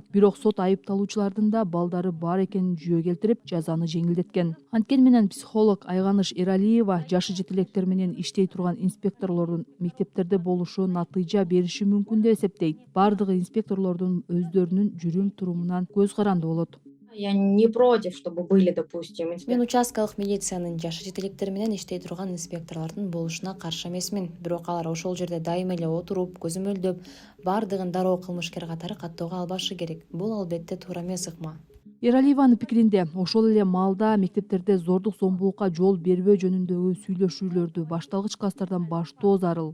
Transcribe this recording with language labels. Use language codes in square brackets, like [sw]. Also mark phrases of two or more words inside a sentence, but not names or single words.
[ky] Бирок сот айыпталуучулардын да балдары бар экенин жүйө келтирип, жазаны жеңилдеткен. Анткени менен психолог Айганыш Эралиева жашы жетелектер менен иштей турган инспекторлордун мектептерде болушу натыйжа бериши мүмкүн деп эсептейт. Бардыгы инспекторлордун өздөрүнүн жүрүм турумунан көз каранды болот. [ru] Я не против, чтобы были, допустим, [ky] Мен участкалык милициянын жашы жетелектери менен иштей турган инспекторлордун болушуна каршы эмесмин. Бирок алар ошол жерде дайыма эле отуруп, көзөмөлдөп, бардыгын дароо кылмышкер катары каттоого албашы керек. Бул албетте туура эмес ыкма. Эралиеванын пикиринде, ошол эле маалда мектептерде зордук зомбулукка жол бербөө жөнүндөгү сүйлөшүүлөрдү башталгыч класстардан баштоо зарыл.